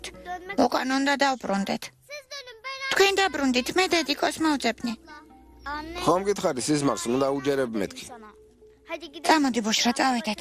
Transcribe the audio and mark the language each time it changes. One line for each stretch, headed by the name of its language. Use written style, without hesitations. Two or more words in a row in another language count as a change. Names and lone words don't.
Turkish: dönmek
Georgian: უკან უნდა დავბრუნდეთ.
Turkish: siz dönün ben
Georgian: თქვენ დაბრუნდით, მე დედიკოს მოვძებნი.
Turkish: anne
Georgian: ხომ გითხარი სიზმარს, უნდა უჯერებ მეთქი.
Turkish: sana. Hadi gidelim.
Georgian: წამოდი ბუშრა, წავედეთ.